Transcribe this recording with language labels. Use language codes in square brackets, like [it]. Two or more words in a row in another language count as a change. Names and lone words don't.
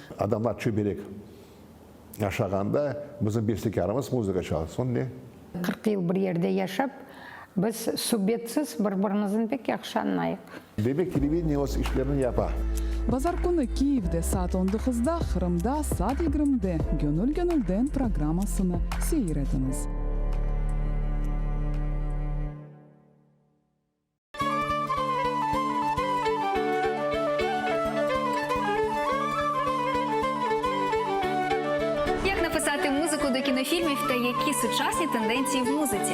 [crh] Adamlar çöberek yaşaganda bizim bestekarımız muzika çalsın ne? 40 yıl bir yerde yaşap biz subyetsiz birbirimizin pek yaxşı anlayıq. Demek televideniye o işlerini yapar. Bazar kuni Kiyev'de saat 19'da, Kırım'da saat 20'de Gönül Gönül'den programmasını seyrediniz. [uk] Як написати музику до кінофільмів та які сучасні тенденції в музиці?